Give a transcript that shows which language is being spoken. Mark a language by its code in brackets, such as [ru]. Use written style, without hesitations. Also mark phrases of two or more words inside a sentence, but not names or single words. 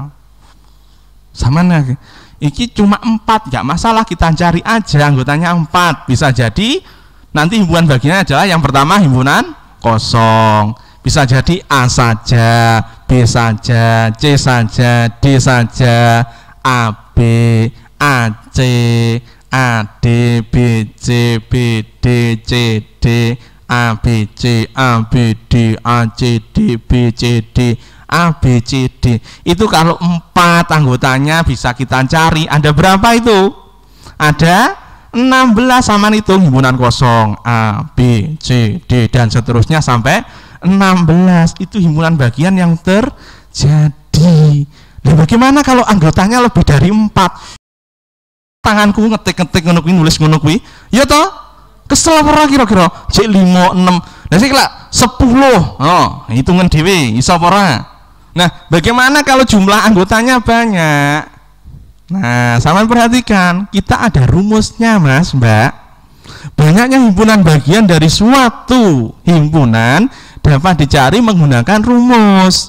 [id] Sama nih, ini cuma 4, nggak masalah, kita cari aja anggotanya 4. Bisa jadi nanti himpunan bagiannya adalah yang pertama himpunan kosong. Bisa jadi A saja, B saja, C saja, D saja, AB, AC, AD, BC, BD, CD, ABC, ABD, ACD, BCD, ABCD. Itu kalau 4 anggotanya bisa kita cari. Ada berapa itu? Ada 16, sama hitung himpunan kosong A, B, C, D dan seterusnya sampai 16. Itu himpunan bagian yang terjadi. Nah, bagaimana kalau anggotanya lebih dari 4? [jv] Tanganku ngetik-ngetik ngono kuwi, nulis ngono kuwi. Ya toh? Kesel ora kira-kira? Cek 5, 6. Nah sik lak 10. Oh, hitungan dhewe iso apa ora? [id] Nah, bagaimana kalau jumlah anggotanya banyak? Nah, sama perhatikan, kita ada rumusnya, Mas, Mbak. Banyaknya himpunan bagian dari suatu himpunan dapat dicari menggunakan rumus.